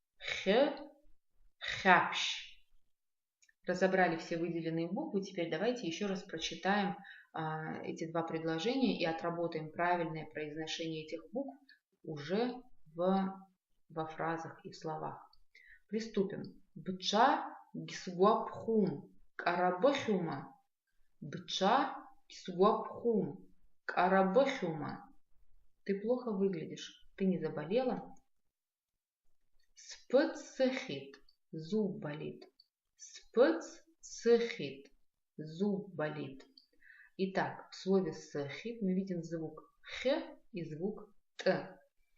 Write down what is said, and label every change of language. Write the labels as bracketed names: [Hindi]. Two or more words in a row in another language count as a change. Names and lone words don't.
[Abaza] Хапщ. [Russian] Разобрали все выделенные буквы. Теперь давайте еще раз прочитаем эти два предложения и отработаем правильное произношение этих букв уже во фразах и в словах. Приступим. [Abaza] Бча гисгуабхум карабахюма. Бча гисгуабхум карабахюма. [Russian] Ты плохо выглядишь. Ты не заболела? Спцехит. Зуб болит. Спцехит. Зуб болит. Итак, в слове сехит мы видим звук х и звук т.